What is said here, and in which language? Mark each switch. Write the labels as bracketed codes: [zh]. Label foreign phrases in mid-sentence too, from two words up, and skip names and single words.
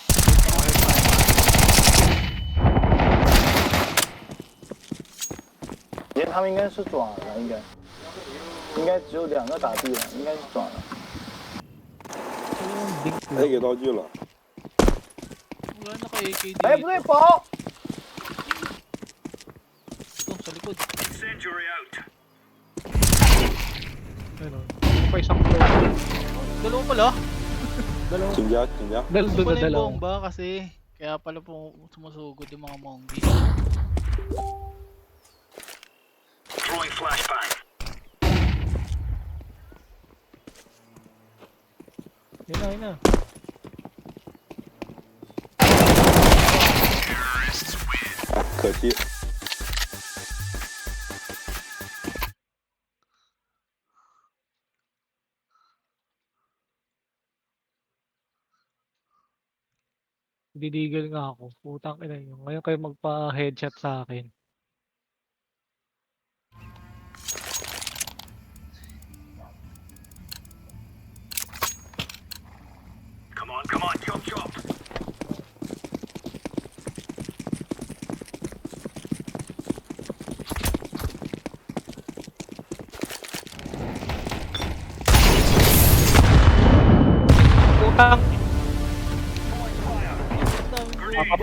[zh] 我觉得他们应该是转了，应该只有2个打 B 了，应该是转了。 [tl] yung big [zh] 可以给道具了。 [tl] Wala na kay AKD. [zh] 哎，不对，宝， [tl] Ito, sa likod. [en] Incendiary out. [tl] ano, pa isang floor. Dalawa pala. Dalawa. [zh] 请加，请加。 [tl] Dalawa Ito na pala yung dalawa. bomba kasi kaya pala po sumusugod yung mga monkeys. [en] Throwing flashbang. [tl] Yun na, yun na. [zh] 可惜， [tl] Didigil nga ako. Putang ina nyo. Ngayon kayo magpa-headshot sa akin. [en] Come on, chop chop. [tl] Putang! Daming bomba.